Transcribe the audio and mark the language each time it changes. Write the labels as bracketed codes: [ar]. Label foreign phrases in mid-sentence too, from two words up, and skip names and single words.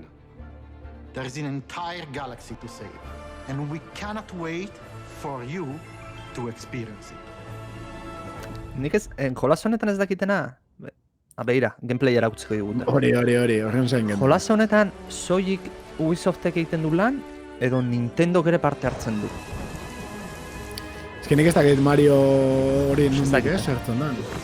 [en] There is an entire galaxy to save, and we cannot wait for you to experience it. [eu] Nik ez, jolas honetan ez dakitena, beira, gameplayera utziko digute. Hori, horren zain gendu. Jolas honetan, soilik Ubisoftek egiten du lan, edo Nintendo ere parte hartzen du. Ez que nik ez dakit Mario hori nundik zertzen da.